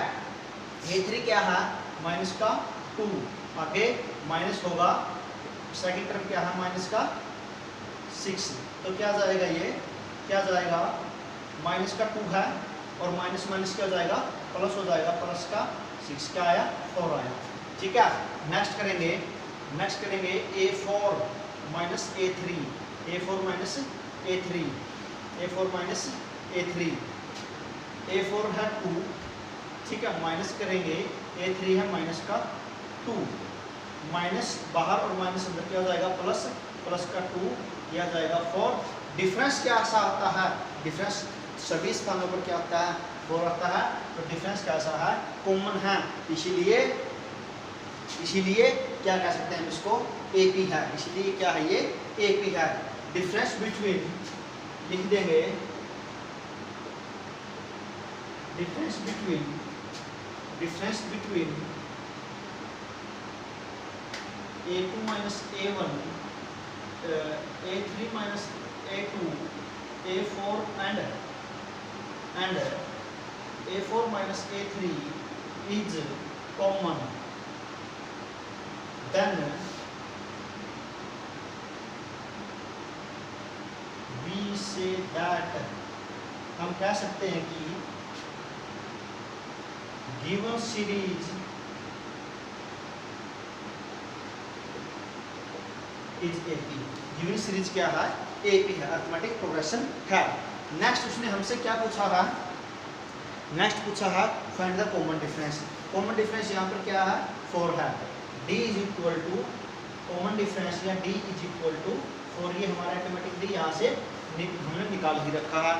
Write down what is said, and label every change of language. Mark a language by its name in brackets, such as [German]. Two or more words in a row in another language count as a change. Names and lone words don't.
[Hindi] a3 क्या है माइनस का 2, आगे माइनस होगा [English] second term [Hindi] क्या है माइनस का 6, तो क्या जाएगा ये क्या जाएगा माइनस का 2 है और माइनस माइनस क्या हो जाएगा, प्लस हो जाएगा, प्लस का 6 क्या आया, 4 आया। ठीक है, नेक्स्ट करेंगे a4 माइनस a3, a4 माइनस a3, a4 माइनस a3, a4 है 2, ठीक है, माइनस करेंगे a3 है माइनस का 2, माइनस बाहर और माइनस अंदर क्या हो जाएगा, प्लस, प्लस का 2 यह आ जाएगा 4। डिफरेंस क्या सा आता है, डिफरेंस सभी स्थानों पर क्या आता है, 4 आता है। तो डिफरेंस कैसा है, कॉमन है, इसीलिए क्या कह सकते हैं इसको, AP है, इसलिए क्या है ये, AP है। [English] difference between [Hindi] लिख देंगे, [English] difference between A2 minus A1, A3 माइनस A2, A4 and A4 minus A3 is common, then we say that, [Hindi] हम कह सकते हैं कि [English] given series is AP, given series [Hindi] क्या है, AP है, [English] arithmetic progression [Hindi] है। नेक्स्ट उसने हमसे क्या पूछा है, नेक्स्ट पूछा है [English] find the common difference. common difference [Hindi] यहाँ पर क्या है, 4 है। [English] D is equal to common difference [Hindi] या [English] D is equal to 4, [Hindi] ये हमारा ऑटोमेटिकली यहाँ से हमने निकाल ही रखा है।